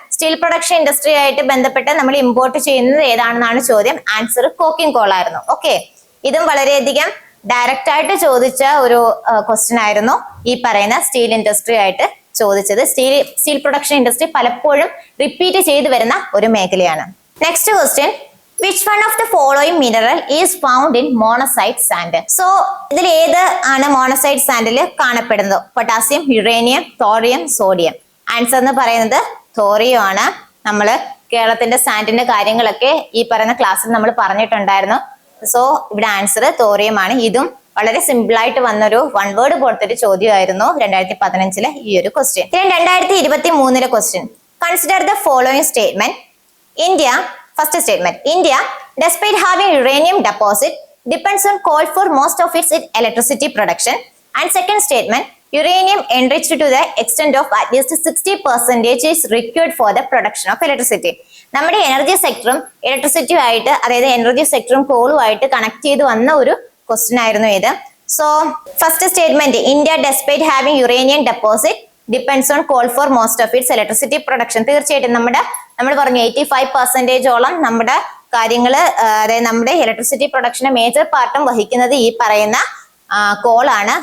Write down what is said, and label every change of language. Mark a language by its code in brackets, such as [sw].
[ml] Steel production industry ആയിട്ട് ബന്ധപ്പെട്ട് നമ്മൾ ഇമ്പോർട്ട് ചെയ്യുന്നത് ഏതാണെന്നാണ് ചോദ്യം. ആൻസർ കോക്കിംഗ് കോൾ ആയിരുന്നു. ഓക്കെ, ഇതും വളരെയധികം ഡയറക്റ്റ് ആയിട്ട് ചോദിച്ച ഒരു ക്വസ്റ്റ്യൻ ആയിരുന്നു. ഈ പറയുന്ന സ്റ്റീൽ ഇൻഡസ്ട്രി ആയിട്ട് ചോദിച്ചത്. സ്റ്റീൽ പ്രൊഡക്ഷൻ ഇൻഡസ്ട്രി പലപ്പോഴും റിപ്പീറ്റ് ചെയ്തു വരുന്ന ഒരു മേഖലയാണ്. [en] Next question, which one of the following mineral is found in monazite sand? [ml] So ഇതിൽ ഏത് ആണ് മോണസൈറ്റ് സാൻഡിൽ കാണപ്പെടുന്നത്? Potassium, uranium, thorium, sodium. Answer എന്ന് പറയുന്നത് തോറിയം ആണ്. നമ്മൾ കേരളത്തിന്റെ സാൻഡിന്റെ കാര്യങ്ങളൊക്കെ ഈ പറയുന്ന ക്ലാസ്സിൽ നമ്മൾ പറഞ്ഞിട്ടുണ്ടായിരുന്നു. സോ ഇവിടെ ആൻസർ തോറിയം ആണ്. ഇതും വളരെ സിമ്പിൾ ആയിട്ട് വന്നൊരു വൺ വേർഡ് പോലത്തെ ഒരു ചോദ്യമായിരുന്നു 2015 ഈ ഒരു question. [en] 2023 question, consider the following statement. First statement, India, despite having uranium deposit, depends on coal for most of its electricity production. And second statement, uranium enriched to the extent of at least 60% is required for the production of electricity. [ml] നമ്മുടെ energy സെക്ടറും ഇലക്ട്രിസിറ്റിയും ആയിട്ട്, അതായത് energy സെക്ടറും കോളും ആയിട്ട് connect ചെയ്ത് വന്ന ഒരു question ആയിരുന്നു ഇത്. [en] So first statement, India despite having uranium deposit depends on coal for most of its electricity production. [ml] തീർച്ചയായിട്ടും നമ്മൾ പറഞ്ഞു 85% നമ്മുടെ കാര്യങ്ങള്, അതായത് നമ്മുടെ ഇലക്ട്രിസിറ്റി പ്രൊഡക്ഷന്റെ മേജർ പാർട്ടും വഹിക്കുന്നത് ഈ പറയുന്ന കോൾ ആണ്.